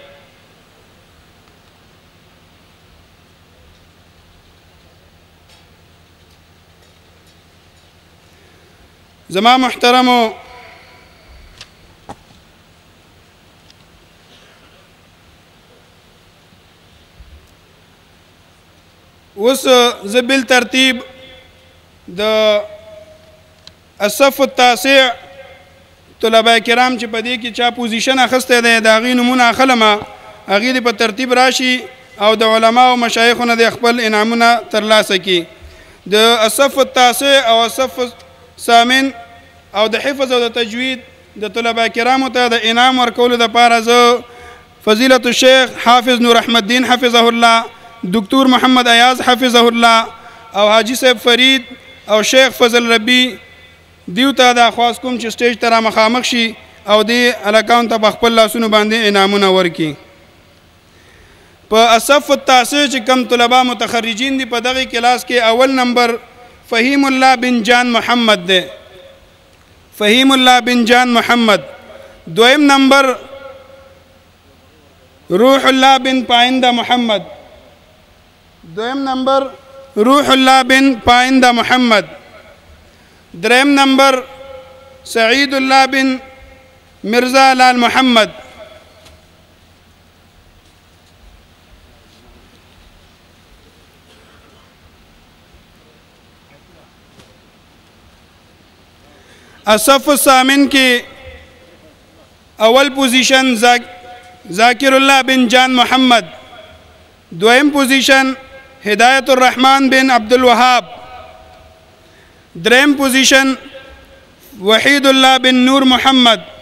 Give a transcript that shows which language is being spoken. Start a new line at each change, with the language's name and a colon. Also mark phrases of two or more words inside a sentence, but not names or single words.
Pashto: زما محترمو اوس زه بالترتیب د
Arabic: الصف التاسع
Pashto: طلبه کرام چې په دې کې چا پوزیشن اخیستی دی د هغې نومونه اخلمه، هغې دې په ترتیب راشي او د علما او مشایخو نه د خپل انعامونه ترلاسه کړي. د
Arabic: الصف التاسع
Pashto: او
Arabic: الصف الثامن
Pashto: او د حفظ او د تجوید د طلبه کرامو ته د انعام ورکولو دپاره زه
Arabic: فضیلة الشیخ
Pashto: حافظ نور احمد الدین
Arabic: حفظه الله،
Pashto: دکتور محمد ایاز
Arabic: حفظه الله
Pashto: او حاجی صاحب فرید او شیخ فضل ربی دیو ته دا خواست کوم چې سټیج ته را مخامخ شي او دې هلکانو ته په خپل لاسونو باندې انعامونه ورکړي. په
Arabic: الصف التاسع
Pashto: چې کم طلبه متخرجین دي په دغه کلاس کې اول نمبر فهیم الله بن جان محمد دی، فهیم الله بن جان محمد. دویم نمبر روح الله بن پاینده محمد، دویم نمبر روح الله بن پاینده محمد. دریم نمبر سعید الله بن مرزا لال محمد.
Arabic: الصف الثامن
Pashto: کې اول پوزیشن ذاکر الله بن جان محمد، دویم پوزیشن هدایت الرحمن بن عبدالوهاب، دریم پوزیشن وحید الله بن نور محمد.